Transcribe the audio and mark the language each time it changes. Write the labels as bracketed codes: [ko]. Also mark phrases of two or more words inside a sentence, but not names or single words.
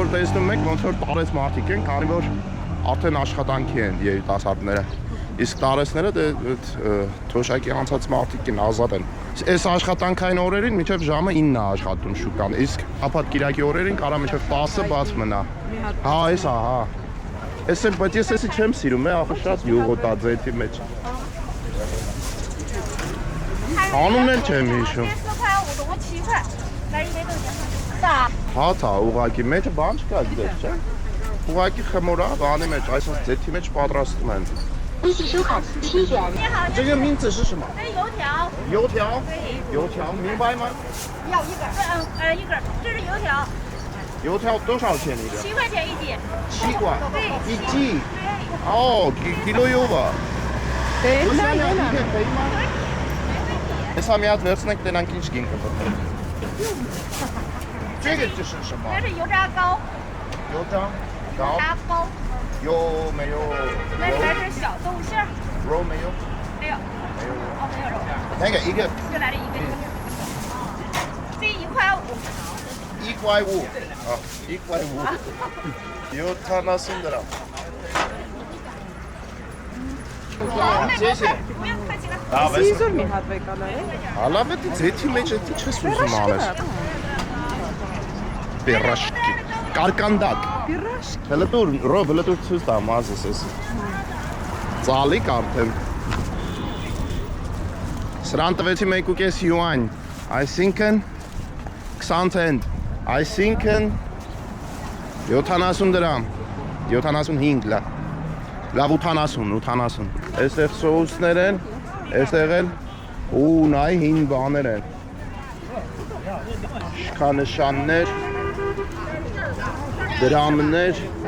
[hy] որ տեսնում եք ոնց որ տարեց մարդիկ են, քանի որ արդեն աշխատանքի են երիտասարդները։ Իսկ տարեցները դե թոշակի անցած մարդիկ են, ազատ են։ Այս աշխատանքային օրերին մինչև ժամը 9-ը աշխատում շուկան, իսկ շաբաթ-կիրակի օրերին կարա մինչև 10-ը բաց մնա։ Հա, էս է, հա։ Էս էլ, բայց ես էսի չեմ սիրում, ախր շատ յուղոտ է ձեթի մեջ։ Անունն էլ չեմ հիշում։ Հաց է, ուղղակի մեջը բան չկա դες, չէ՞։ Ուղղակի խմոր է, բանի մեջ, այսպես ձեթի մեջ պատրաստում են։ [zh] 微信收款7元。这个名字是什么？油条。油条。油条，明白吗？要一根。一根，这是油条。油条多少钱一个 7块钱一斤。 7块。对。一斤。哦，կիլո油吧。 [hy] Դե նա [zh] 可以吗？ [hy] Հեսա մի հատ վերցնենք տենանք ինչ գին կպտել։ [zh] 这个就是什么？这是油炸糕。油炸糕。炸包。有没有？那里面是小豆馅儿。肉没有？没有。没有。哦，没有肉。那个一个。就来这一个。这1块5。 1块5。啊，1块5。70 դրամ。谢谢。不用客气了。 [hy] Սիզոր մի հատ վեկալա է։ Հալավ է ձեթի մեջ է չես ուզում անես։ Պիրաշկի։ Կարկանդակ։ Պիրաշկ։ Հələ դուր, ռով, հələ դուր ցույց տամ ազես էս։ Ծալիկ արդեն։ Սրան տվեցի 1.5 յուան, այսինքն 20 ցենտ, այսինքն 70 դրամ, 75 լա։ Լավ 80։ Այստեղ սոուսներ են, այստեղ էլ ու նայ հին բաներ են։ Շքանշաններ, դրամներ,